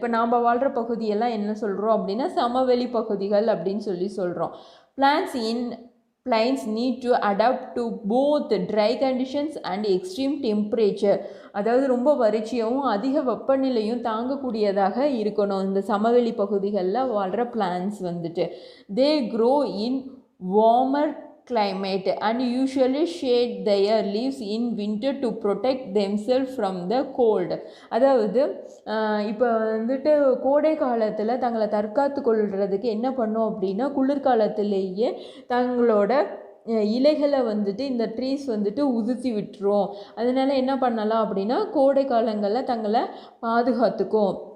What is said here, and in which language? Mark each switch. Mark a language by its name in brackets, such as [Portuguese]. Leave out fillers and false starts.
[Tamil] இப்போ நாம் வாழ்கிற பகுதியெல்லாம் என்ன சொல்கிறோம் அப்படின்னா சமவெளி பகுதிகள் அப்படின்னு சொல்கிறோம். [English] Plants in plains need to adapt to both dry conditions and extreme temperature. [Tamil] அதாவது ரொம்ப வறட்சியாகவும் அதிக வெப்பநிலையும் தாங்கக்கூடியதாக இருக்கணும் இந்த சமவெளி பகுதிகளில் வாழ்கிற பிளான்ஸ் வந்துட்டு. [English] They grow in warmer climate and usually shade their leaves in winter to protect themselves from the cold. [Tamil] அதாவது இப்போ வந்துட்டு கோடை காலத்தில் தங்களை தற்காத்து கொள்றதுக்கு என்ன பண்ணும் அப்படின்னா குளிர்காலத்திலேயே தங்களோட இலைகளை வந்துட்டு இந்த ட்ரீஸ் வந்துட்டு உதிர்த்தி விட்டுரும். அதனால என்ன பண்ணலாம் அப்படின்னா கோடை காலங்களில் தங்களை பாதுகாத்துக்கும்.